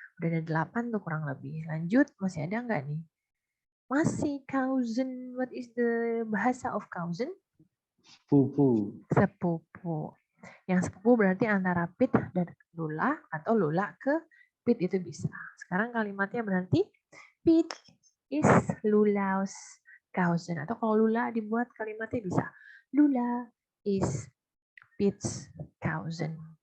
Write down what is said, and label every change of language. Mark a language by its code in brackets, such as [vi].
[id] Udah ada 8 tuh kurang lebih. Lanjut, masih ada nggak nih? Masih cousin. [en] What is the bahasa of cousin? [id] Sepupu. Sepupu. Yang sepupu berarti antara Pete dan Lula atau Lula ke Pete itu bisa. Sekarang kalimatnya berarti Pete is Lula's cousin. Atau kalau Lula dibuat kalimatnya bisa. [en] Lula is Pete's cousin.